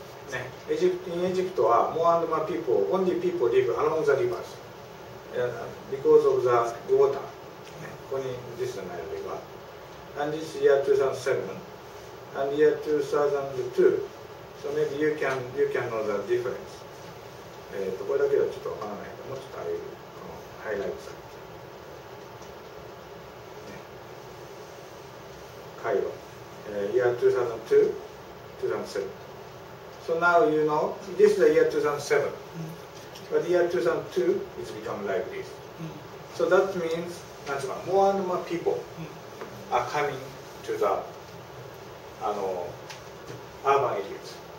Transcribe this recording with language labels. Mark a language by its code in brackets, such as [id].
[en] In Egypt, more and more people, only people live along the rivers because of the water. This is the Nile River. And this year 2007 and year 2002, So maybe you can know the difference. [ja] これだけではちょっとわからないから、もうちょっとああいうハイライトされて、カイロ、 [en] year 2002, 2007. So now you know this is the year 2007, but year 2002 it's become like this. So that means more and more people are coming to the urban areas.